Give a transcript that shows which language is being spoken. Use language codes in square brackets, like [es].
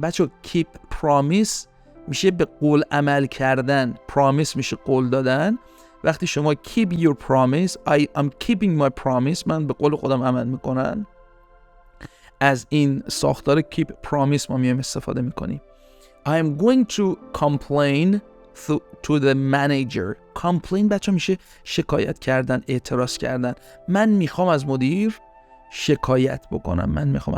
[fa] بچه [en] keep promise [fa] میشه به قول عمل کردن. promise میشه قول دادن. وقتی شما [en] keep your promise, I am keeping my promise، [fa] من به قول خودم عمل میکنن، از این ساختار [en] keep promise [fa] ما میایم استفاده میکنیم. [en] I am going to complain to the manager. [fa] complain بچه میشه شکایت کردن، اعتراض کردن. من میخوام از مدیر شکایت بکنم.